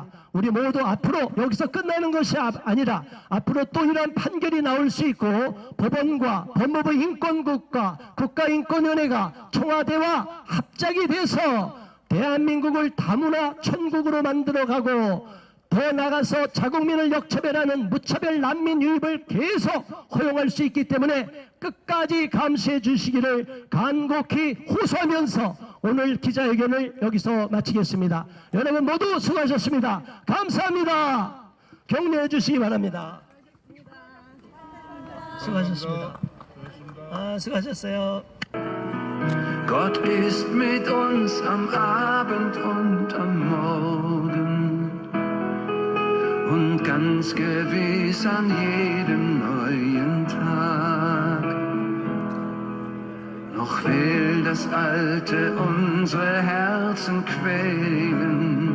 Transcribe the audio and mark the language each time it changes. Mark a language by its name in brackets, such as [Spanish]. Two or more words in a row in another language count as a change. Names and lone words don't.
[Korean] 우리 모두 앞으로 여기서 끝나는 것이 아니라 앞으로 또 이러한 판결이 나올 수 있고 법원과 법무부 인권국과 국가인권위원회가 청와대와 합작이 돼서 대한민국을 다문화 천국으로 만들어가고 더 나아가서 자국민을 역차별하는 무차별 난민 유입을 계속 허용할 수 있기 때문에 끝까지 감시해 주시기를 간곡히 호소하면서 오늘 기자회견을 여기서 마치겠습니다. 여러분 모두 수고하셨습니다. 감사합니다. 격려해 주시기 바랍니다. 수고하셨습니다. 수고하셨어요. [German] Gott ist mit uns am Abend und am Morgen und ganz gewiss an jedem neuen Tag. Noch will das Alte unsere Herzen quälen,